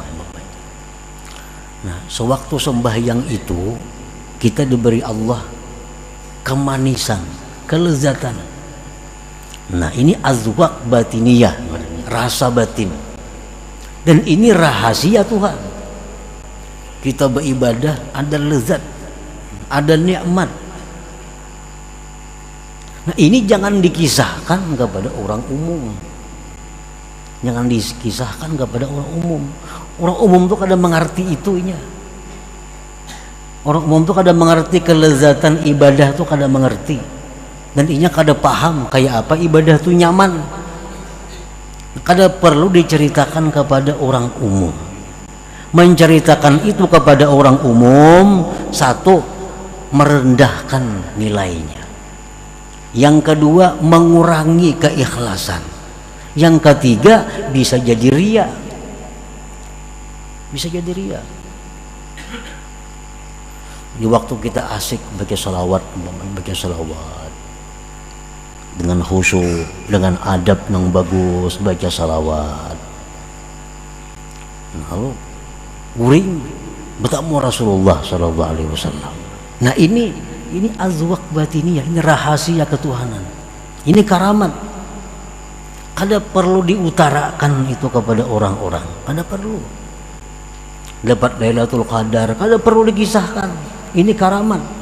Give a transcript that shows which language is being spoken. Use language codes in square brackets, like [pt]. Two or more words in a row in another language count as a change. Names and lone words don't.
[id] Nah, sewaktu sembahyang itu kita diberi Allah kemanisan, kelezatan. Nah, ini [ar] azwaq batiniyah, [id] rasa batin. Dan ini rahasia Tuhan. Kita beribadah ada lezat, ada nikmat. Nah, ini jangan dikisahkan kepada orang umum. Jangan dikisahkan kepada orang umum. [bjn] Orang umum tuh kada mengerti itunya. Orang umum tuh kada mengerti kelezatan ibadah tuh kada mengerti. Dan inya kada paham kayak apa ibadah tuh nyaman. [id] Kada perlu diceritakan kepada orang umum. Menceritakan itu kepada orang umum, satu, merendahkan nilainya. Yang kedua, mengurangi keikhlasan. Yang ketiga, bisa jadi riya. Bisa jadi riya. Di waktu kita asik baca salawat dengan khusyuk, dengan adab yang bagus baca salawat. Lalu uring bertemu Rasulullah [ar] sallallahu alaihi wasallam. [id] Nah, ini [ar] azwaq batiniyah, [id] ini rahasia ketuhanan. Ini karamat. Kada perlu diutarakan itu kepada orang-orang, kada perlu. Dapat Lailatul Qadar, kada perlu dikisahkan. Ini karamat.